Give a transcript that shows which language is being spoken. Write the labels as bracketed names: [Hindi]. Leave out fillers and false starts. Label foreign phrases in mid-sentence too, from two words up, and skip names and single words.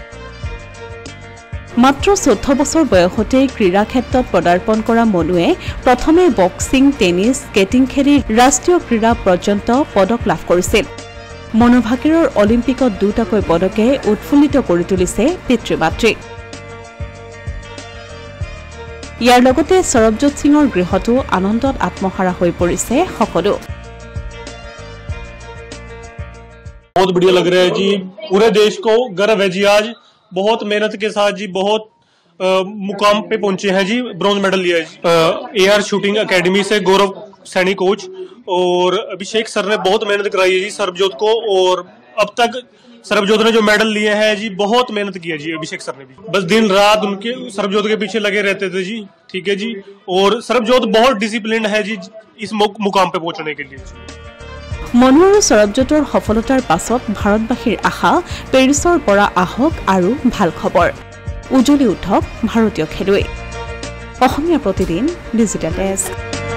[Assamese] মাত্ৰ 14 বছৰ বয়সতে ক্ৰীড়া ক্ষেত্ৰত পদাৰ্পণ কৰা মনুৱে প্ৰথমে [English] boxing tennis skating [Assamese] খেলি ৰাষ্ট্ৰীয় ক্ৰীড়া পৰ্যন্ত পদক লাভ কৰিছিল মনু ভাকেৰৰ অলিম্পিকত দুটাকৈ পদকে উৎফুল্লিত কৰি তুলিছে পিতৃ-মাতৃক ইয়াৰ লগতে সৰবজোত সিঙৰ গৃহটো আনন্দত আত্মহাৰা হৈ পৰিছে সকলো [Hindi] बहुत बढ़िया लग रहा है जी पूरे देश को गर्व है जी आज बहुत मेहनत के साथ जी बहुत मुकाम पे पहुंचे हैं जी [English] bronze medal [Hindi] लिया है जी एआर शूटिंग एकेडमी से गौरव सैनी कोच और अभिषेक सर ने बहुत मेहनत कराई है जी सरबजोत को और अब तक सरबजोत ने जो मेडल लिए हैं जी बहुत मेहनत की है जी अभिषेक सर ने भी बस दिन रात उनके सरबजोत के पीछे लगे रहते थे जी ठीक है जी और सरबजोत बहुत डिसिप्लिन है जी इस मुकाम पे पहुंचने के लिए [Assamese] মনু আৰু সৰবজোতৰ সফলতাৰ পাছত ভাৰতবাসীৰ আশা পেৰিছৰ পৰা আহক আৰু ভাল খবৰ উজ্বলি উঠক ভাৰতীয় খেলুৱৈ অসমীয়া প্ৰতিদিন ডিজিটেল ডেস্ক